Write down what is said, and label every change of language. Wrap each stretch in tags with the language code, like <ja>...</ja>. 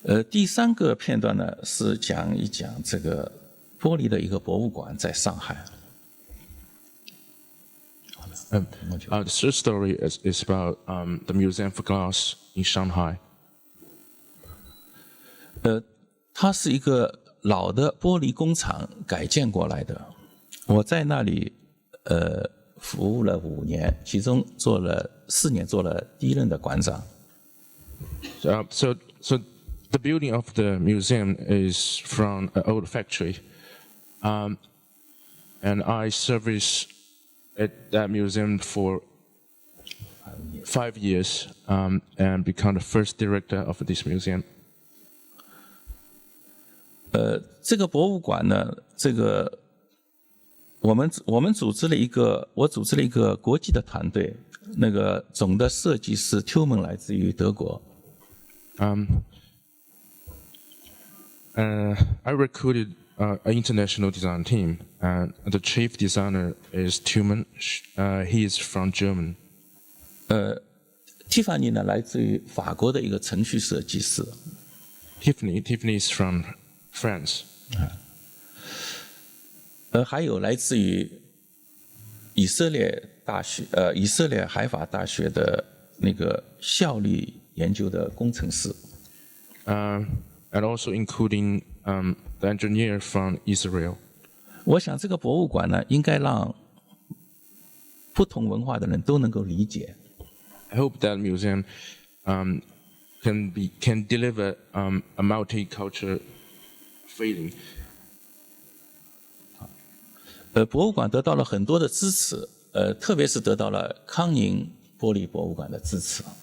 <zh>第三个片段呢，是讲一讲这个玻璃的一个博物馆在上海。</zh> <en>The third story is about the Museum for Glass in Shanghai.</en> <zh>它是一个老的玻璃工厂改建过来的。我在那里服务了5年，其中做了4年，做了第1任的馆长。</zh> <en>So the building of the museum is from an old factory, and I serviced at that museum for 5 years, and become the first director of this museum.</en> <zh>这个博物馆呢，我组织了一个国际的团队，那个总的设计师 Tilman 来自于德国。</zh> <en>I recruited an international design team, and the chief designer is Tilman. He is from Germany.</en> <zh>Tiffany 呢，来自于法国的一个程序设计师。</zh> <en>Tiffany is from France.</en> <zh>还有来自于以色列海法大学的那个效率研究的工程师。</zh> <en>And also including the engineer from Israel.</en> <zh>我想这个博物馆呢，应该让不同文化的人都能够理解。</zh> <en>I hope that museum can deliver a multicultural feeling.</en> <zh>博物馆得到了很多的支持，特别是得到了康宁玻璃博物馆的支持。</zh>